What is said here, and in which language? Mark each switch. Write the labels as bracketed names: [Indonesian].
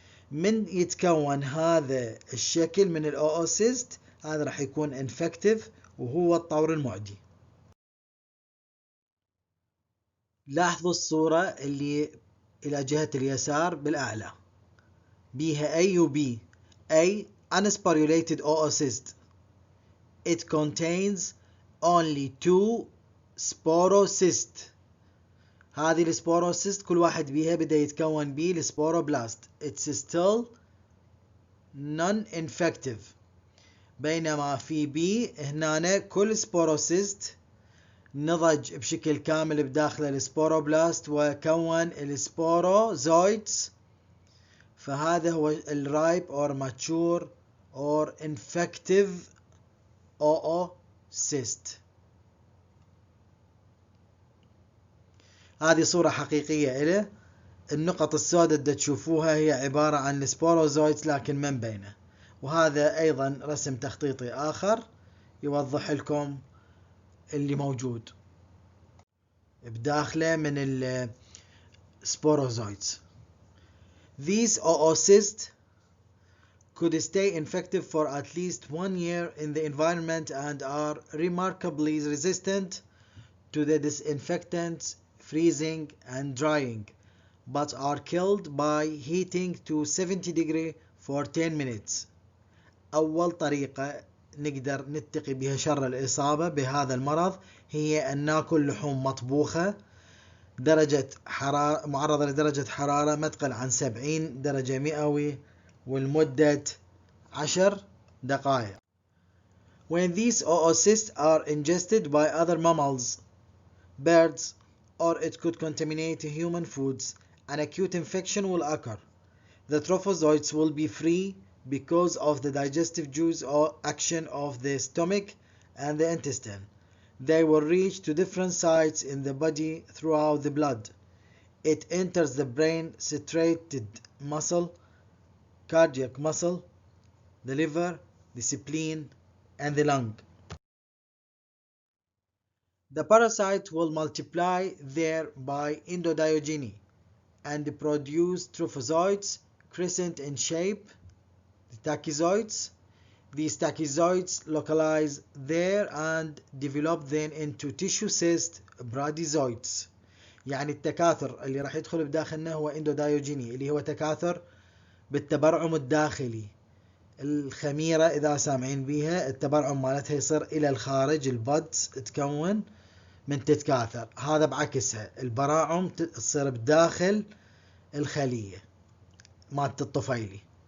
[Arabic] من يتكون هذا الشكل من الأوسيست هذا راح يكون انفكتيف وهو الطور المعدي. لاحظوا الصورة اللي إلى جهة اليسار بالأعلى بيها A و B. [English] A unsporulated oocyst. It contains only 2 sporocysts. [Arabic] هذه السبوروسيست كل واحد بيها بدأ يتكون بيه السبوروبلاست. [English] It's still non-infective. [Arabic] بينما في B هنا كل سبوروسيست نضج بشكل كامل بداخل السبوروبلاست وكون السبوروزويتس، فهذا هو الرايب [English] or mature or infective oocyst. [Arabic] هذه صورة حقيقية إله. النقط السوداء اللي تشوفوها هي عبارة عن السبوروزويتس لكن من بينه، وهذا أيضا رسم تخطيطي آخر يوضح لكم اللي موجود بداخله من السبوروزويتس. [English] These oocysts could stay infective for at least 1 year in the environment and are remarkably resistant to the disinfectants, freezing and drying, but are killed by heating to 70 degrees for 10 minutes. [Arabic] أول طريقة نقدر نتقي بها شر الإصابة بهذا المرض هي أن نأكل لحوم مطبوخة درجة حرارة معرضة لدرجة حرارة ما تقل عن 70 درجة مئوي والمدة 10 دقائق. [English] When these oocysts are ingested by other mammals, birds, or it could contaminate human foods, an acute infection will occur. The trophozoites will be free because of the digestive juice or action of the stomach and the intestine. They will reach to different sites in the body throughout the blood. It enters the brain, striated muscle, cardiac muscle, the liver, the spleen, and the lung. The parasite will multiply there by endodiogeny and produce trophozoites crescent in shape, the tachyzoids. These tachyzoids localize there and develop then into tissue cyst bradyzoids. [Arabic] يعني التكاثر اللي راح يدخل بداخلنا هو اندودايوجيني اللي هو تكاثر بالتبرعم الداخلي. الخميرة إذا سامعين بيها التبرعم مالتها يصير إلى الخارج، البادز تكون من تتكاثر. هذا بعكسها البراعم تصير بداخل الخلية مالت الطفيلي.